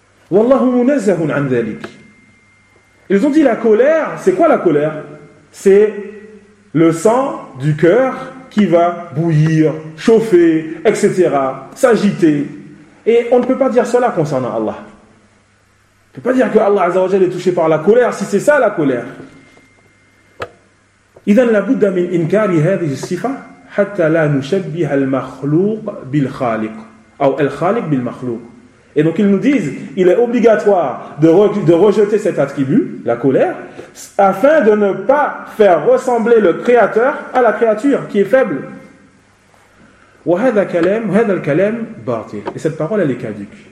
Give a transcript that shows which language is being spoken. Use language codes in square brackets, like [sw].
[ar] Wallahu munazzahun 'an dhalik. [fr] Ils ont dit la colère, c'est quoi la colère ? C'est le sang du cœur qui va bouillir, chauffer, etc., s'agiter. Et on ne peut pas dire cela concernant Allah. On ne peut pas dire que Allah Azza wa Jalla est touché par la colère si c'est ça la colère. [ar] إذن لابد من إنكار هذه الصفة حتى لا نشبه المخلوق بالخالق أو الخالق بالمخلوق. [fr] Et donc ils nous disent, il est obligatoire de rejeter cet attribut, la colère, afin de ne pas faire ressembler le Créateur à la créature qui est faible. Et cette parole, elle est caduque.